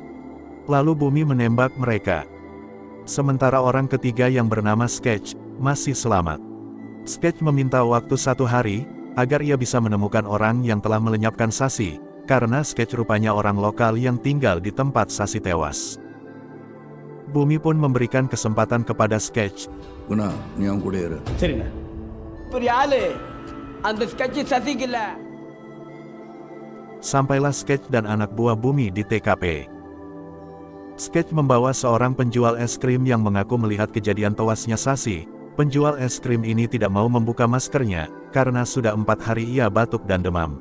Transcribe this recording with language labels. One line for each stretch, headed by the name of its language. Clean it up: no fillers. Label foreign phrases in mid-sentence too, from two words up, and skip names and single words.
Indonesian: Lalu Bumi menembak mereka. Sementara orang ketiga yang bernama Sketch, masih selamat. Sketch meminta waktu 1 hari, agar ia bisa menemukan orang yang telah melenyapkan Sasi, karena Sketch rupanya orang lokal yang tinggal di tempat Sasi tewas. Bumi pun memberikan kesempatan kepada Sketch.
Tamil: குணா நீ அவன் கூட இரு சரிண்ணா பெரிய ஆளு அந்த ஸ்கெட்ச் சசிக்கல.
Indonesian: Sampailah Sketch dan anak buah Bumi di TKP. Sketch membawa seorang penjual es krim yang mengaku melihat kejadian tewasnya Sasi. Penjual es krim ini tidak mau membuka maskernya, karena sudah 4 hari ia batuk dan demam.